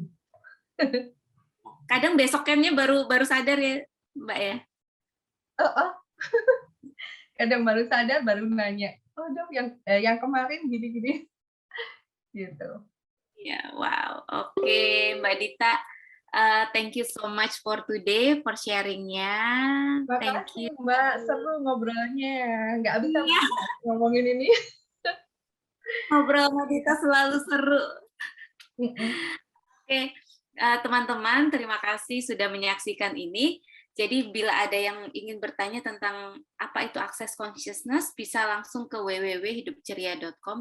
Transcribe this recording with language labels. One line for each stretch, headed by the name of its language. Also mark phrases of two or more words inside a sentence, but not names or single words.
Indonesian: Kadang besokannya baru baru sadar ya, Mbak ya. Oh, oh. Kadang baru sadar, baru nanya, oh dok yang kemarin gini-gini, gitu. Ya, wow. Oke, Mbak Dita,
English: thank you so much for today for
Indonesian: sharingnya.
English: Thank
Indonesian: Makasih
English: you.
Indonesian: Mbak, seru ngobrolnya, nggak bisa Iya, ngomongin ini. ngobrol sama Dita selalu seru. Mm-mm. Oke, teman-teman, terima kasih sudah menyaksikan ini. Jadi bila ada yang ingin bertanya tentang apa itu Access Consciousness, bisa langsung ke www.hidupceria.com.